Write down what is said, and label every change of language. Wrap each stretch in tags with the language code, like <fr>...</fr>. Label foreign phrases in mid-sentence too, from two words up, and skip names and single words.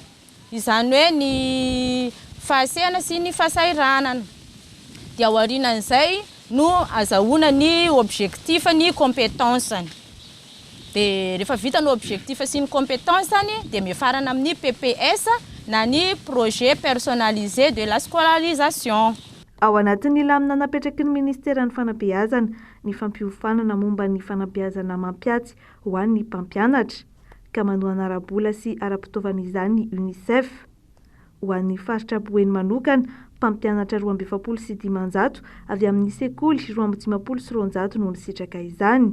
<mg>Izany hoe ny fahasehana sy ny fahasahiranana. Dia ao aorianan'izay no azahoana ny objectif ny compétence-ny. Dia rehefa vita ny objectif sy ny compétence-ny dia mifarana amin'ny PPS na ny</mg> <fr>projet personnalisé de la scolarisation.</fr> <mg>Ao anatin'ny lamina napetraky ny Ministeran'ny Fanabeazana ny fampiofanana momba ny fanabeazana mampiatsy ho an'ny mpampianatra ka manohana ara-bola sy ara-pitaovana izany ny UNICEF. Ho an'ny faritra Boeny manokana mpampianatra 220 sy 500 avy amin'ny sekoly 250 sy 300 no nisitraka izany.</mg>